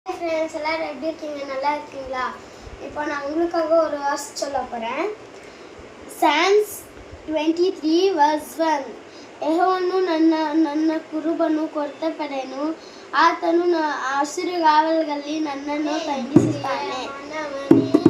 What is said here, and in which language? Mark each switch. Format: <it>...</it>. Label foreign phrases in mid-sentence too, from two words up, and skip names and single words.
<ta>ஃப்ரெண்ட்ஸ், எல்லாரும் எப்படி இருக்கீங்க? நல்லா இருக்கீங்களா? இப்போ நான் உங்களுக்காக ஒரு வாஸ் சொல்ல போகிறேன்.</ta> <en>Psalms 23 verse 1.</en> <kn>ಯೆಹೋವನು ನನ್ನ ಕುರುಬನು ಕೊರತೆಪಡೆನು, ಆತನು ಹಸಿರುಗಾವಲುಗಳಲ್ಲಿ ನನ್ನನ್ನು ತಂಗಿಸುತ್ತಾನೆ.</kn>